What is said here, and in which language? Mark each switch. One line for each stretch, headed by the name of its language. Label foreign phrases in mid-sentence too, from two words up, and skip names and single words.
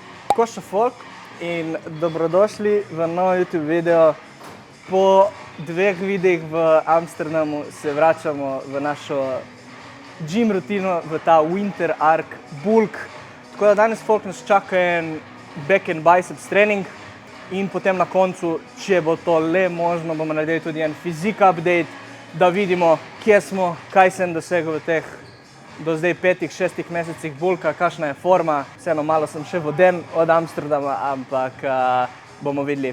Slovenian: Košo folk in dobrodošli v nov YouTube video. Po 2 videih v Amsterdamu se vračamo v našo gym rutino, v ta
English: Winter Arc Bulk.
Slovenian: Tako da danes folk nas čaka en
English: back and biceps
Slovenian: trening in potem na koncu, če bo to le možno, bomo naredili tudi en fizik update, da vidimo, kje smo, kaj sem dosegel v teh do zdaj 5-6 mesecih bulka, kakšna je forma. Vseeno malo sem še voden od Amsterdama, ampak bomo videli.